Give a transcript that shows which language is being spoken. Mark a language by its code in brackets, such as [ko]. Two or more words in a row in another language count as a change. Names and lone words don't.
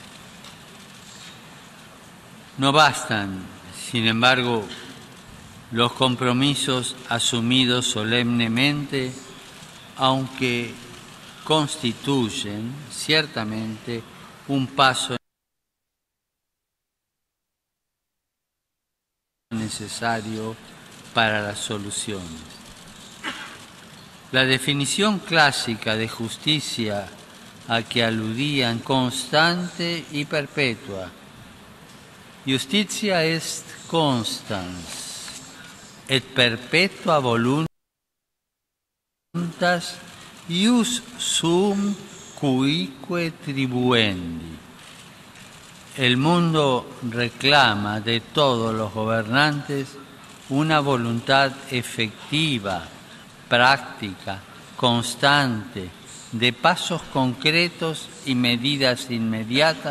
[es] No bastan, sin embargo, los compromisos asumidos solemnemente, aunque constituyen ciertamente un paso necesario para las soluciones. La definición clásica de justicia a que aludían, constante y perpetua, [la] Justitia est constans et perpetua voluntas ius sum cuique tribuendi. [es] El mundo reclama de todos los gobernantes una voluntad efectiva, práctica, constante, de pasos concretos y medidas inmediatas